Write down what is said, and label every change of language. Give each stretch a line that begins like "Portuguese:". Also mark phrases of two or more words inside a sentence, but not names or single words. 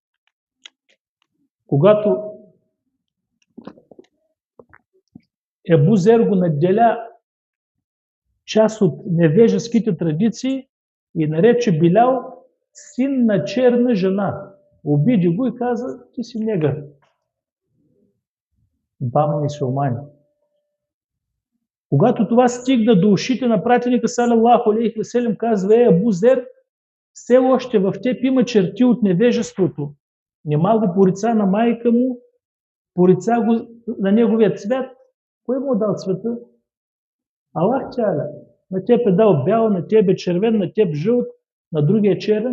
Bulgarian: Когато Абу Зер го наделя част от невежеските традиции и нарече Билял син на черна жена. Обиди го и каза, ти си негър. Двама мюсюлмани. Когато това стигна до ушите на пратеника
Arabic: صلى الله عليه وسلم,
Bulgarian: казва, Абу Зер, все още в теб има черти от невежеството. Нема го порица на майка му, порица го на неговия цвят. Кой му е дал цвета? Аллах Тяля. На теб е дал бял, на теб е червен, на теб жълт, на другия черен.